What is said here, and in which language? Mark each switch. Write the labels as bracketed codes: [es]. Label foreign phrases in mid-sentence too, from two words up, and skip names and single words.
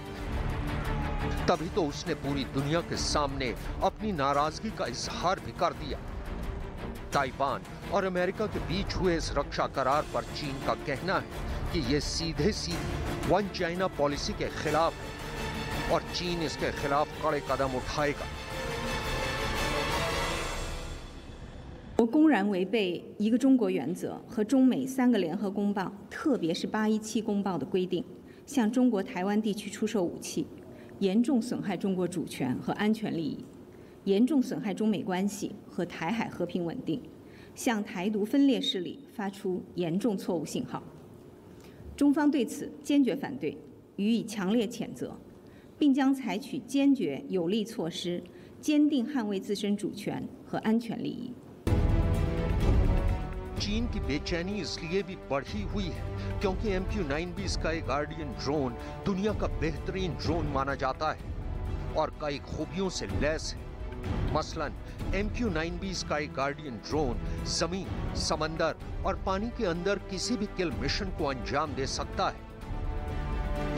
[hi] तभी तो उसने पूरी दुनिया के सामने अपनी नाराजगी का इजहार भी कर दिया। ताइवान और अमेरिका के बीच हुए इस रक्षा करार पर चीन का कहना है कि यह सीधे सीधे [en] One China policy [hi] के खिलाफ है और चीन इसके खिलाफ कड़े कदम उठाएगा। [zh] 我公然违背一个中国原则和中美3个联合公报，特别是817公报的规定，向中国台湾地区出售武器，严重损害中国主权和安全利益，严重损害中美关系和台海和平稳定，向台独分裂势力发出严重错误信号。中方对此坚决反对，予以强烈谴责，并将采取坚决有力措施，坚定捍卫自身主权和安全利益。 [hi] चीन की बेचैनी इसलिए भी बढ़ी हुई है क्योंकि MQ-9B स्काई गार्डियन ड्रोन दुनिया का बेहतरीन ड्रोन माना जाता है और कई खूबियों से लैस है। मसलन MQ-9B स्काई गार्डियन ड्रोन जमीन, समंदर और पानी के अंदर किसी भी किल मिशन को अंजाम दे सकता है।